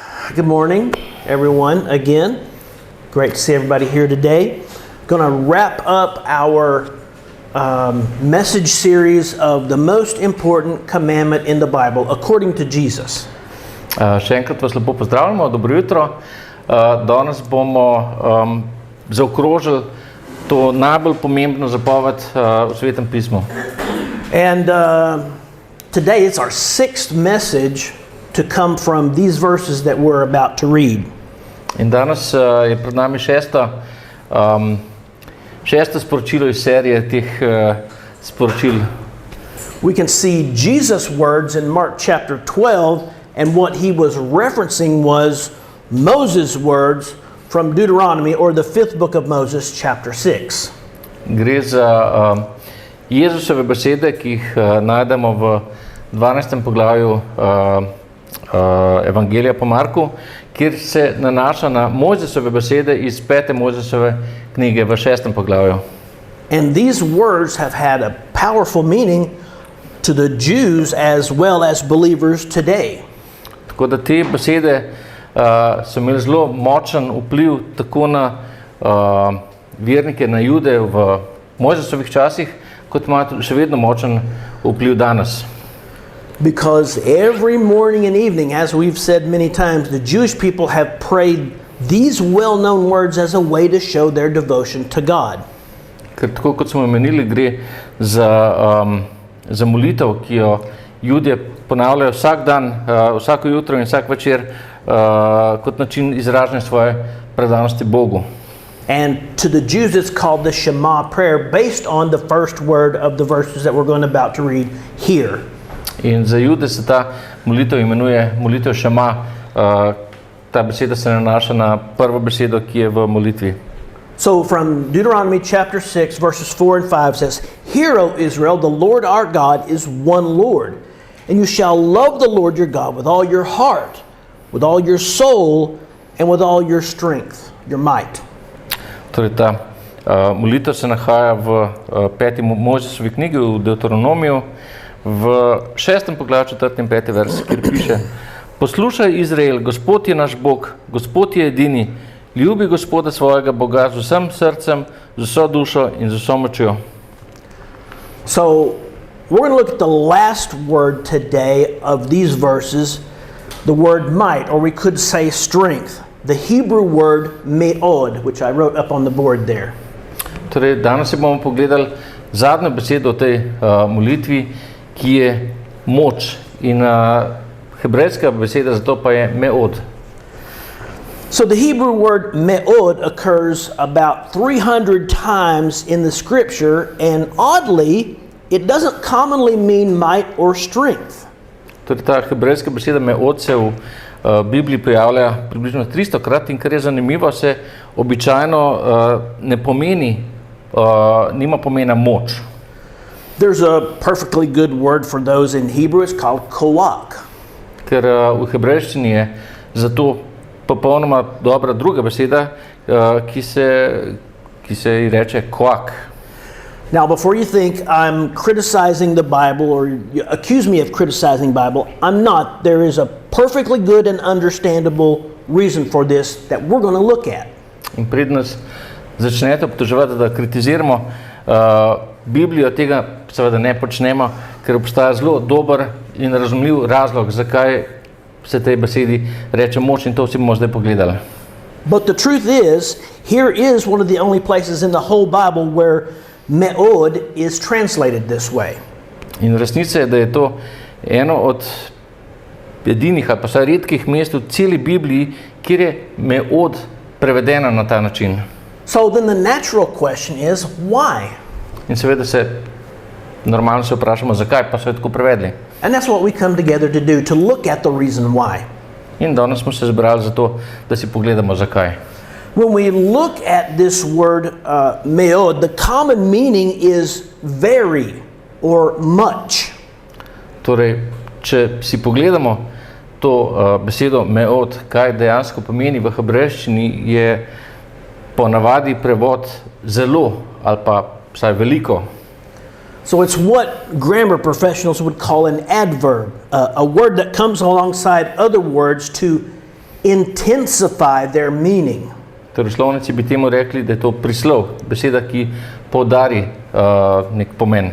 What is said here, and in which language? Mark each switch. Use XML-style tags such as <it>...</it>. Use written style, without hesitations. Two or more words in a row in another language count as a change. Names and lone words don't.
<en>Good morning, everyone, again. Great to see everybody here today. Going to wrap up our message series of the most important commandment in the Bible, according to Jesus.</en> <sl>Še enkrat vas lepo pozdravljamo, dobro jutro. Danes bomo zaokrožili to najbolj pomembno zapoved v svetem pismu.</sl> <en>And today it's our sixth message to come from these verses that we're about to read.</en> <sl>In danes je pred nami šesto sporočilo iz serije teh sporočil.</sl> <en>We can see Jesus' words in Mark chapter 12, and what he was referencing was Moses' words from Deuteronomy, or the fifth book of Moses, chapter 6.</en> <sl>Gre za Jezusove besede, ki jih najdemo v 12. poglavju Evangelija po Marku, kjer se nanaša na Mojzesove besede iz 5. Mojzesove knjige v 6. poglavju.</sl> <en>And these words have had a powerful meaning to the Jews as well as believers today.</en> <sl>Tako da te besede so imeli zelo močen vpliv tako na vernike, na Jude v Mojzesovih časih, kot imajo še vedno močen vpliv danes.</sl> <en>Because every morning and evening, as we've said many times, the Jewish people have prayed these well-known words as a way to show their devotion to God.</en> <sl>Ker tako kot smo omenili, gre za molitev, ki jo Judje ponavljajo vsak dan, vsako jutro in vsak večer kot način izražanja svoje predanosti Bogu.</sl> <en>And to the Jews it's called the Shema prayer, based on the first word of the verses that we're going about to read here.</en> <sl>In za Jude se ta molitev imenuje molitev Šema. Ta beseda se nanaša na prvo besedo, ki je v molitvi.</sl> <en>So from Deuteronomy chapter 6 verses 4 and 5 says, "Hear, O Israel, the Lord our God is one Lord, and you shall love the Lord your God with all your heart, with all your soul, and with all your strength," your might.</en> <sl>Torej ta molitev se nahaja v 5. Mojzesovi knjigi v Deuteronomiju, v 6. poglavju 4. in 5. vers, kjer piše: "Poslušaj, Izrael, Gospod je naš Bog, Gospod je edini, ljubi Gospoda svojega Boga z vsem srcem, z vso dušo in z vso močjo."</sl> <en>So we're going to look at the last word today of these verses, the word might, or we could say strength, the Hebrew word me'od, which I wrote up on the board there.</en> <sl>Torej, danes si bomo pogledali zadnjo besedo v tej molitvi, ki je moč, in hebrejska beseda za to pa je me'od.</sl> <en>So the Hebrew word me'od occurs about 300 times in the scripture, and oddly, it doesn't commonly mean might or strength.</en> <sl>Torej, ta hebrejska beseda me'od se v Bibliji pojavlja približno 300-krat, in kar je zanimivo, se običajno ne pomeni, nima pomena moč.</sl> <en>There's a perfectly good word for those in Hebrew. It's called koach.</en> <sl>Ker v hebrejščini je za to popolnoma dobra druga beseda, ki se ji reče koach.</sl> <en>Now, before you think I'm criticizing the Bible or you accuse me of criticizing the Bible, I'm not. There is a perfectly good and understandable reason for this that we're going to look at.</en> <sl>In preden nas začnete obtoževati, da kritiziramo Biblijo, tega seveda ne počnemo, ker obstaja zelo dober in razumljiv razlog, zakaj se tej besedi reče moč, in to vsi bomo zdaj pogledali.</sl> <en>But the truth is, here is one of the only places in the whole Bible where me'od is translated this way.</en> <sl>In resnica je, da je to eno od edinih ali pa vsaj redkih mest v celi Bibliji, kjer je me'od prevedena na ta način.</sl> <en>So then the natural question is, why?</en> <sl>In seveda se normalno se vprašamo, zakaj pa so jo tako prevedli.</sl> <en>And that's what we come together to do, to look at the reason why.</en> <sl>In danes smo se zbrali zato, da si pogledamo, zakaj.</sl> <en>When we look at this word me'od, the common meaning is very or much.</en> <sl>Torej, če si pogledamo to besedo me'od, kaj dejansko pomeni v hebrejščini, je ponavadi prevod zelo ali pa vsaj veliko.</sl> <en>So it's what grammar professionals would call an adverb, a word that comes alongside other words to intensify their meaning.</en> <sl>Torej, slovnici bi temu rekli, da je to prislov, beseda, ki poudari nek pomen.</sl>